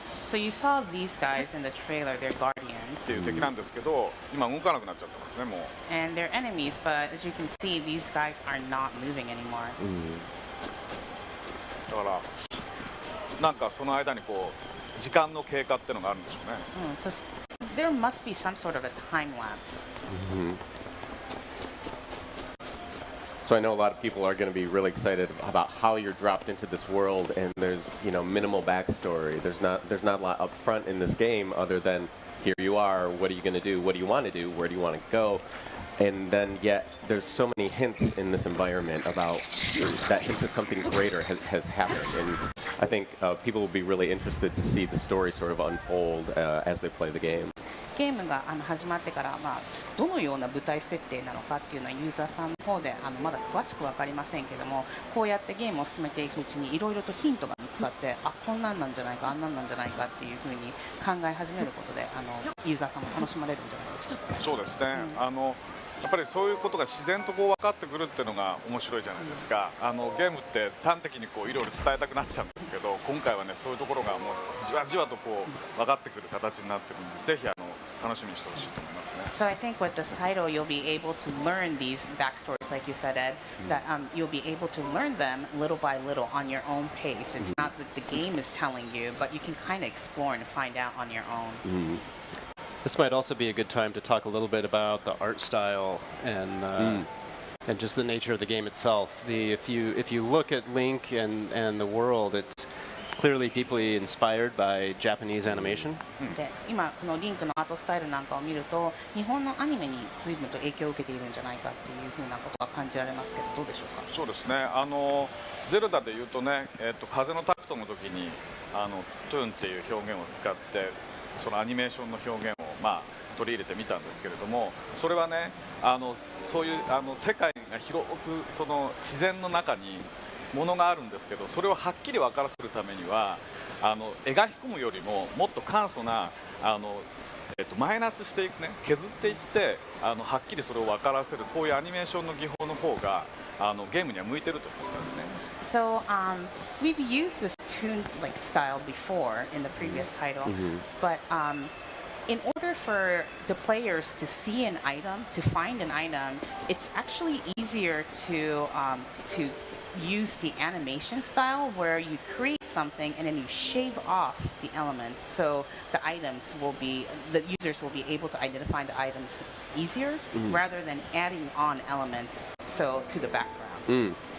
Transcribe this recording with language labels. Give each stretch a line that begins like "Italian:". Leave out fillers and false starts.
English: So you saw these guys in the trailer, they're guardians.
Japanese: っていう敵なんですけど、今動かなくなっちゃってますねもう。
English: And they're enemies, but as you can see, these guys are not moving anymore.
Japanese: だからなんかその間にこう時間の経過っていうのがあるんでしょうね。
English: So there must be some sort of a time lapse. So I know a lot of people are going to be really excited about how you're dropped into this world, and there's minimal backstory. There's not a lot up front in this game other than here you are. What are you going to do? What do you want to do? Where do you want to go? And then yet there's so many hints in this environment about that hint of something greater has happened. And I think people will be really interested to see the story sort of unfold as they play the game.
Japanese: ゲームが始まってから、どのような舞台設定なのかっていうのはユーザーさんの方でまだ詳しく分かりませんけども、こうやってゲームを進めていくうちにいろいろとヒントが見つかって、こんなんなんじゃないか、あんなんなんじゃないかっていうふうに考え始めることでユーザーさんも楽しまれるんじゃないでしょうか。そうですね。やっぱりそういうことが自然とこう分かってくるっていうのが面白いじゃないですか。ゲームって端的にこういろいろ伝えたくなっちゃうんですけど、今回はねそういうところがもうじわじわとこう分かってくる形になってるので、ぜひ楽しみにしてほしいと思いますね。
English: So I think with this title, you'll be able to learn these backstories, like you said, Ed, that you'll be able to learn them little by little on your own pace. It's not that the game is telling you, but you can kind of explore and find out on your own. This might also be a good time to talk a little bit about the art style and just the nature of the game itself. If you look at Link and the world, it's clearly deeply inspired by Japanese animation.
Japanese: で、今このリンクのアートスタイルなんかを見ると、日本のアニメに随分と影響を受けているんじゃないかっていうふうなことが感じられますけど、どうでしょうか。そうですね。ゼルダでいうとね、風のタクトの時にトゥーンっていう表現を使ってそのアニメーションの表現を取り入れてみたんですけれども、それはねそういう世界が広くその自然の中にものがあるんですけど、それをはっきり分からせるためには描き込むよりももっと簡素なマイナスしていくね、削っていってはっきりそれを分からせるこういうアニメーションの技法の方がゲームには向いてると思ったんですね。
English: So we've used this toon like style before in the previous title, but in order for the players to see an item, to find an item, it's actually easier to use the animation style where you create something and then you shave off the elements, so the users will be able to identify the items easier rather than adding on elements to the background.